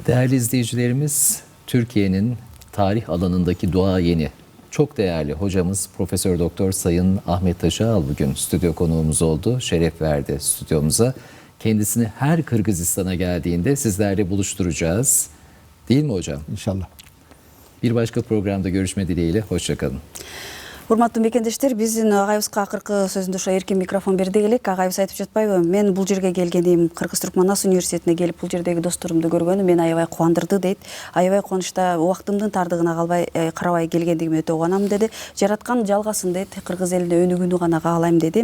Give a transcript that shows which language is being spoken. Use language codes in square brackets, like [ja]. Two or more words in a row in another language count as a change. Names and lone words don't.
[tr] Değerli izleyicilerimiz, Türkiye'nin tarih alanındaki duayeni, çok değerli hocamız Profesör Doktor Sayın Ahmet Taşağal bugün stüdyo konuğumuz oldu. Şeref verdi stüdyomuza. Kendisini her Kırgızistan'a geldiğinde sizlerle buluşturacağız. Değil mi hocam? İnşallah. Bir başka programda görüşme dileğiyle. Hoşça kalın. [ky] Урматтуу мекендештер, биздин агайыбызга акыркы сөзүндө ошо эркин микрофон берди элек. Агайыбыз айтып жатпайбы? Мен бул жерге келгеним, Кыргыз-Туркманас университетине келип бул жердеги досторумду көргөнүм мени аябай кубандырды дейт. Аябай кубанычта убактымдын тардыгына карабай келгендигиме өтө кубанам деди. Жараткан жалгасын дейт. Кыргыз элине өнүгүүнү гана каалайм деди.